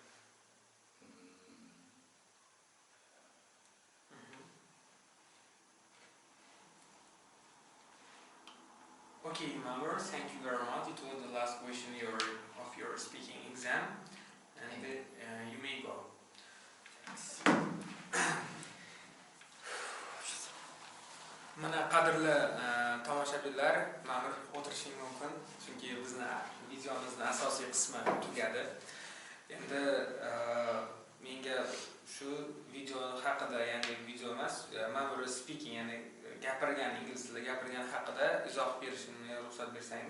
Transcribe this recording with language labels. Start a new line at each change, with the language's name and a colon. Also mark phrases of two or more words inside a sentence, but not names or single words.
English: Okay, Mamur, thank you very much. It was the last question of your speaking exam, and you may go.
Uzbek: Mana qadrli tomoshabinlar, Mamur o'tirishing mumkin, chunki bizni videomizning asosiy qismi tugadi. Endi menga shu video haqida, ya'ni video emas, Mamur speaking, ya'ni gapirgan, ingliz tilida gapirgan haqida izoh berishimga ruxsat bersangiz.